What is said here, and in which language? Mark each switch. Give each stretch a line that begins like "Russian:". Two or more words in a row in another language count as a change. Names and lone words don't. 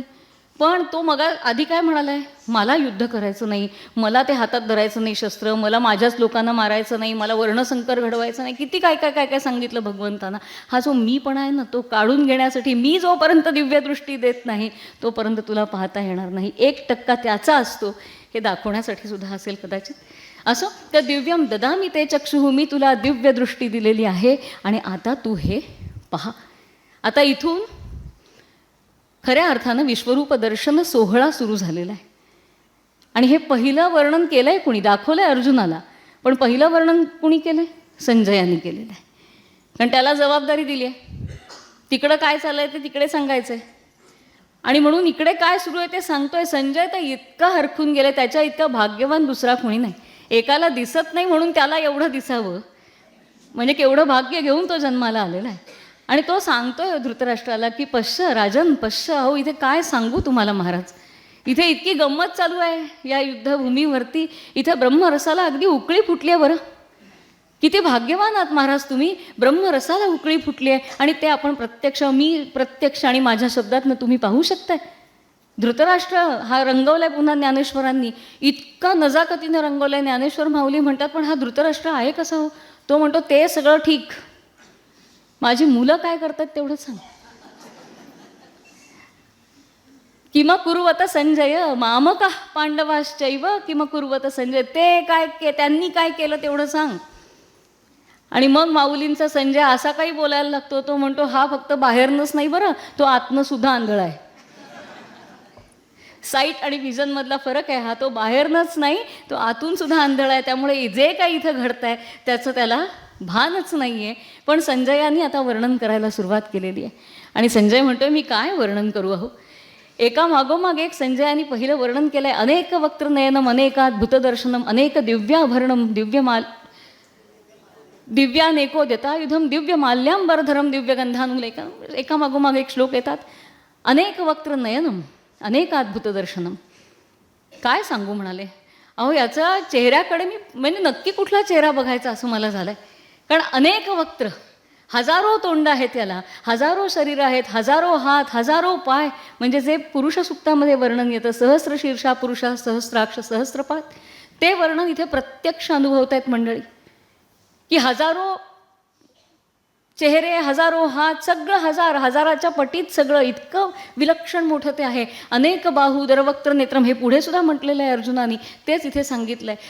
Marathi: पण तो मग आधी काय म्हणाला आहे, मला युद्ध करायचं नाही, मला ते हातात धरायचं नाही शस्त्र, मला माझ्याच लोकांना मारायचं नाही, मला वर्णसंकर घडवायचं नाही, किती काय काय काय काय सांगितलं भगवंताना. हा जो मी पण आहे ना, तो काढून घेण्यासाठी मी जोपर्यंत दिव्यदृष्टी देत नाही तोपर्यंत तुला पाहता येणार नाही. 1% त्याचा असतो हे दाखवण्यासाठी सुद्धा असेल कदाचित. असं तर
Sanskrit: दिव्यम ददामि ते चक्षुः,
Marathi: मी तुला दिव्य दृष्टी दिलेली आहे आणि आता तू हे पहा. आता इथून खऱ्या अर्थानं विश्वरूप दर्शन सोहळा सुरू झालेला आहे. आणि हे पहिलं वर्णन केलं आहे कुणी, दाखवलं आहे अर्जुनाला, पण पहिलं वर्णन कुणी केलं आहे, संजयाने केलेलं आहे. कारण त्याला जबाबदारी दिली आहे, तिकडं काय चाललं आहे ते तिकडे सांगायचं आहे. आणि म्हणून इकडे काय सुरू आहे ते सांगतोय. संजय तर इतका हरखून गेला, त्याच्या इतका भाग्यवान दुसरा कोणी नाही. एकाला दिसत नाही म्हणून त्याला एवढं दिसावं, म्हणजे केवढं भाग्य घेऊन तो जन्माला आलेला आहे. आणि तो सांगतोय धृतराष्ट्राला की
Sanskrit: पश्य राजन पश्य,
Marathi: अहो इथे काय सांगू तुम्हाला महाराज, इथे इतकी गंमत चालू आहे या युद्धभूमीवरती, इथे ब्रह्मरसाला अगदी उकळी फुटली आहे. बरं किती भाग्यवान आहात महाराज तुम्ही, ब्रह्मरसाला उकळी फुटली आहे. आणि ते आपण प्रत्यक्ष, मी प्रत्यक्ष आणि माझ्या शब्दातनं तुम्ही पाहू शकताय. धृतराष्ट्र हा रंगवलाय पुन्हा ज्ञानेश्वरांनी, इतका नजाकतीनं रंगवलाय. ज्ञानेश्वर माऊली म्हणतात पण हा धृतराष्ट्र आहे कसा हो. तो म्हणतो ते सगळं ठीक, माझी मुलं काय करतात तेवढं सांग.
Sanskrit: किम कुर्वत संजय मामका पांडवाश्चैव किम कुर्वत संजय,
Marathi: ते काय त्यांनी काय केलं तेवढं सांग. आणि मग माऊलींचा संजय असा काही बोलायला लागतो, तो म्हणतो हा फक्त बाहेरनंच नाही बरं, तो आतनं सुद्धा आंधळा आहे. साईट आणि व्हिजन मधला फरक आहे हा, तो बाहेरनंच नाही तो आतून सुद्धा आंधळा आहे. त्यामुळे जे काही इथं घडतंय त्याचं त्याला भानच नाही आहे. पण संजयाने आता वर्णन करायला सुरुवात केलेली आहे. आणि संजय म्हणतोय मी काय वर्णन करू अहो. एका मागोमाग एक संजयाने पहिलं वर्णन केलंय.
Sanskrit: अनेक वक्त्रनयनम अनेकाद्भुत दर्शनम अनेक दिव्याभरणम दिव्यानेको दतायुधम दिव्य माल्याम्बरधरम दिव्य गंधानुलेखम.
Marathi: एका मागोमाग एक श्लोक येतात.
Sanskrit: अनेक वक्त्रनयनम अनेकाद्भुत दर्शनम,
Marathi: काय सांगू म्हणाले. अहो याचा चेहऱ्याकडे मी म्हणजे नक्की कुठला चेहरा बघायचा असं मला झालंय. कारण अनेक वक्त्र, हजारो तोंड आहेत याला, हजारो शरीर आहेत, हजारो हात, हजारो पाय. म्हणजे जे पुरुष सुक्तामध्ये वर्णन येतं,
Sanskrit: सहस्र शीर्षा पुरुषा सहस्राक्ष सहस्रपात,
Marathi: ते वर्णन इथे प्रत्यक्ष अनुभवत आहेत मंडळी. की हजारो चेहरे, हजारो हात, सगळं हजाराच्या पटीत सगळं इतकं विलक्षण मोठं ते आहे.
Sanskrit: अनेक बाहू दरवक्त्र नेत्रम,
Marathi: हे पुढे सुद्धा म्हटलेलं आहे अर्जुनानी, तेच इथे सांगितलं आहे.